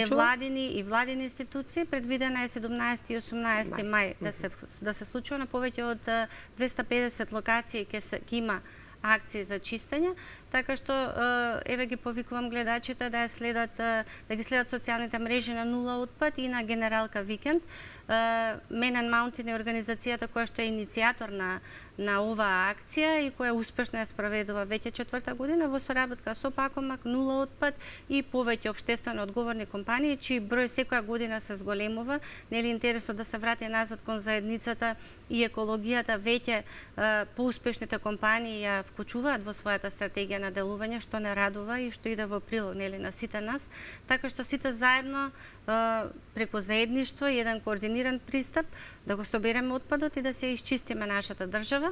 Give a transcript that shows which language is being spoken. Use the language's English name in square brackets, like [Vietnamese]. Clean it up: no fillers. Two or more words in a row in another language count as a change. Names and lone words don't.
[Macedonian] невладини и владини институции. Предвидена е 17 и 18 мај да се случува на повеќе од 250 локации ќе има акции за чистење, така што еве ги повикувам гледачите да ги следат социјалните мрежи на Нула отпад и на Генералка Викенд. Men and Mountain е организацијата која што е иницијатор на оваа акција и која успешно ја спроведува веќе 4-та година во соработка со Пакомак, Нула отпад и повеќе општествено одговорни компании, чиј број секоја година се зголемува. Нели интересот да се врати назад кон заедницата и екологијата веќе поуспешните компании ја вклучуваат во својата стратегија на делување, што не радува и што иде во прилог нели на сите нас, така што сите заедно преку заедништво и еден координиран пристап да го собереме отпадот и да се исчистиме нашата држава.